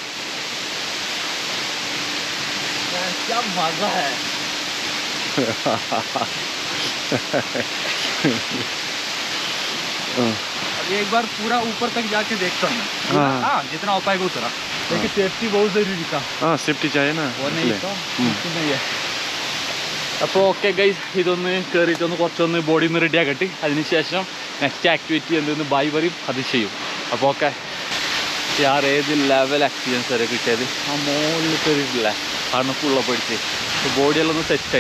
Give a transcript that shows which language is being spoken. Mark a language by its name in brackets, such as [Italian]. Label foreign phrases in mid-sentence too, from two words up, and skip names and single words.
[Hindi] क्या मजा है. अभी एक बार पूरा ऊपर तक जाके देखता हूँ. हाँ, जितना हो पाएगा उतना, लेकिन सेफ्टी बहुत जरूरी था. हाँ, सेफ्टी चाहिए ना. वो नहीं तो नहीं है. [Malayalam] അപ്പോൾ [English] okay guys, [Malayalam] ഇതൊന്ന് കയറിയിട്ടൊന്ന് കുറച്ചൊന്ന് ബോഡി ഒന്ന് റെഡി ആക്കട്ടെ. അതിനുശേഷം [English] next activity [Malayalam] എന്തെന്ന് ബായ് പറയും, അത് ചെയ്യും. അപ്പോൾ ഓക്കെ. യാർ ഏത് [English] level experience [Malayalam] വരെ കിട്ടിയത്. ആ മുകളിൽ കയറിയിട്ടില്ല, കാരണം ഫുള്ള് പഠിച്ച് ബോഡിയെല്ലാം ഒന്ന് സെറ്റായി.